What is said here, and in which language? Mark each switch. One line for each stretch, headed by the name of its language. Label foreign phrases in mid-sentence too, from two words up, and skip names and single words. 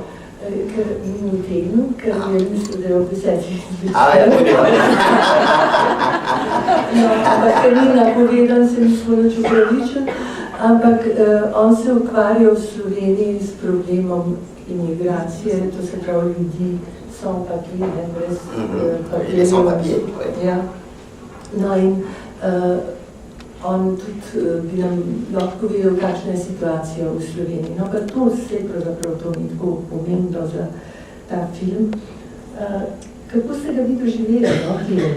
Slovenian: Ker ni v tednu, ker je mislil, da je ob 10. No, ampak ker ni napovedan, se nismo nič upravičen, ampak on se ukvarja v Sloveniji s problemom imigracije, to se pravi ljudi,
French: sans papier,
Slovenian: brez papirjev.
French: Sans papier?
Slovenian: Ja. No in on tudi bi nam lahko vedel, kakšna je situacija v Sloveniji. No, pa to vse pravzaprav to ni tako pomembno za ta film. Kako ste ga vi doživeli, no, film?